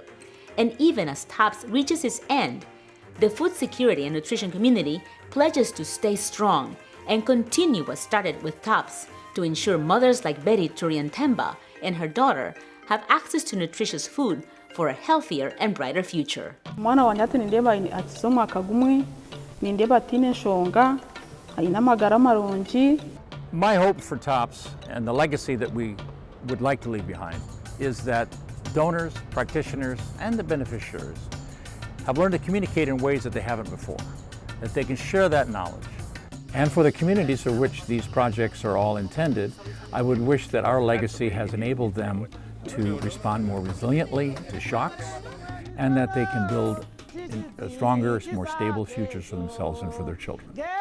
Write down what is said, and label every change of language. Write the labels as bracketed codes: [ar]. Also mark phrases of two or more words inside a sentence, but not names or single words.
[en] And even as TOPS reaches its end, the food security and nutrition community pledges to stay strong and continue what started with TOPS to ensure mothers like Betty Turiantemba and her daughter have access to nutritious food for a healthier and brighter future. [cgg] Mwana wanjye ati nindeba atiso mwaka gumwe nindeba atine shonga aina magara marungi. [en] My hope for TOPS and the legacy that we would like to leave behind is that donors, practitioners, and the beneficiaries have learned to communicate in ways that they haven't before, that they can share that knowledge. And for the communities for which these projects are all intended, I would wish that our legacy has enabled them to respond more resiliently to shocks, and that they can build a stronger, more stable futures for themselves and for their children.